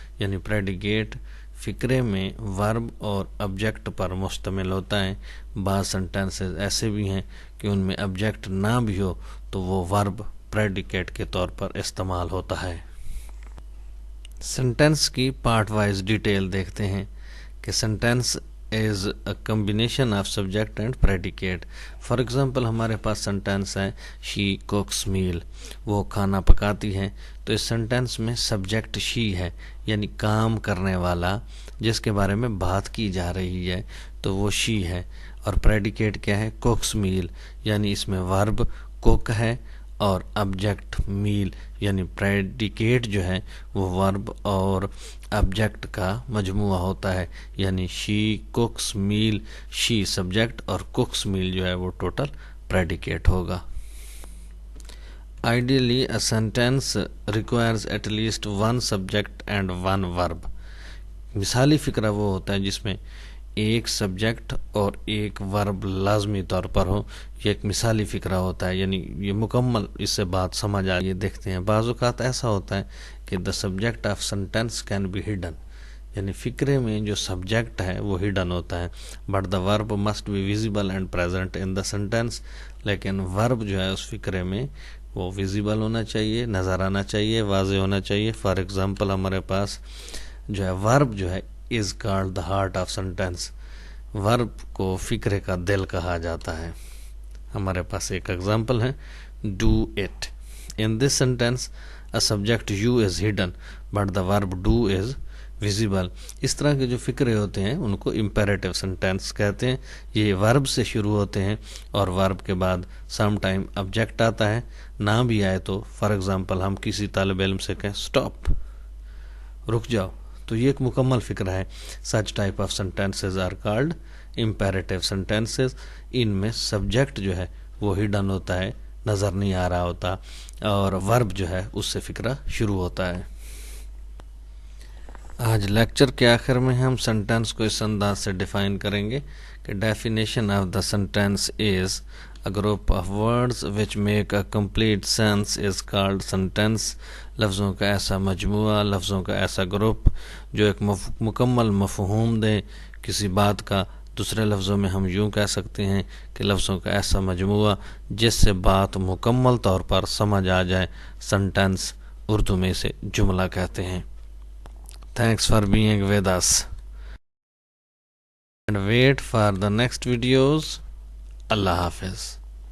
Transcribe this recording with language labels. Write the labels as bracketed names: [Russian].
[Urdu] یعنی پریڈیکیٹ فقرے میں ورب اور آبجیکٹ پر مشتمل ہوتا ہے. بعض سنٹینسز ایسے بھی ہیں کہ ان میں آبجیکٹ نہ بھی ہو تو وہ ورب پریڈیکیٹ کے طور پر استعمال ہوتا ہے. سنٹینس کی پارٹ وائز ڈیٹیل دیکھتے ہیں کہ sentence [English] is a combination of subject and predicate. For example, [Urdu] ہمارے پاس سنٹینس ہے [English] she cooks meal, [Urdu] وہ کھانا پکاتی ہے. تو اس سنٹینس میں سبجیکٹ she ہے، یعنی کام کرنے والا جس کے بارے میں بات کی جا رہی ہے، تو وہ she ہے. اور پریڈیکیٹ کیا ہے؟ [English] cooks meal، [Urdu] یعنی اس میں ورب cook ہے اور آبجیکٹ میل، یعنی پریڈیکیٹ جو ہے وہ ورب اور آبجیکٹ کا مجموعہ ہوتا ہے، یعنی شی کوکس میل، شی سبجیکٹ اور کوکس میل جو ہے وہ ٹوٹل پریڈیکیٹ ہوگا. [English] Ideally, a sentence requires at least one subject and one verb. [Urdu] مثالی فقرہ وہ ہوتا ہے جس میں ایک سبجیکٹ اور ایک ورب لازمی طور پر ہو. یہ ایک مثالی فقرہ ہوتا ہے، یعنی یہ مکمل اس سے بات سمجھ آ. یہ دیکھتے ہیں بعض اوقات ایسا ہوتا ہے کہ [English] the subject of sentence can be hidden, [Urdu] یعنی فقرے میں جو سبجیکٹ ہے وہ ہڈن ہوتا ہے، [English] But the verb must be visible and present in the sentence. [Urdu] لیکن ورب جو ہے اس فقرے میں وہ ویزیبل ہونا چاہیے، نظر آنا چاہیے، واضح ہونا چاہیے. [English] for example [Urdu] ہمارے پاس جو ہے ورب جو ہے [English] is called the heart of sentence, [Urdu] ورب کو فقرے کا دل کہا جاتا ہے. ہمارے پاس ایک ایگزامپل ہے [English] Do it. In this sentence a subject you is hidden but the verb do is visible. [Urdu] اس طرح کے جو فقرے ہوتے ہیں ان کو امپیریٹیو سینٹینس کہتے ہیں. یہ ورب سے شروع ہوتے ہیں اور ورب کے بعد سم ٹائم آبجیکٹ آتا ہے، نہ بھی آئے تو. [English] for example [Urdu] ہم کسی طالب علم سے کہیں اسٹاپ، رک جاؤ، تو یہ ایک مکمل فقرہ ہے. [English] Such type of sentences are called imperative sentences. [Urdu] ان میں سبجیکٹ جو ہے وہ ہڈن ہوتا ہے، نظر نہیں آ رہا ہوتا، اور ورب جو ہے اس سے فقرہ شروع ہوتا ہے. آج لیکچر کے آخر میں ہم سینٹینس کو اس انداز سے ڈیفائن کریں گے کہ [English] Definition of the sentence is a group of words which make a complete sense is called sentence. [Urdu] لفظوں کا ایسا مجموعہ، لفظوں کا ایسا گروپ جو ایک مکمل مفہوم دے کسی بات کا. دوسرے لفظوں میں ہم یوں کہہ سکتے ہیں کہ لفظوں کا ایسا مجموعہ جس سے بات مکمل طور پر سمجھ آ جائے. سینٹینس اردو میں اسے جملہ کہتے ہیں. [English] Thanks for being with us and wait for the next videos. [Urdu] اللہ حافظ.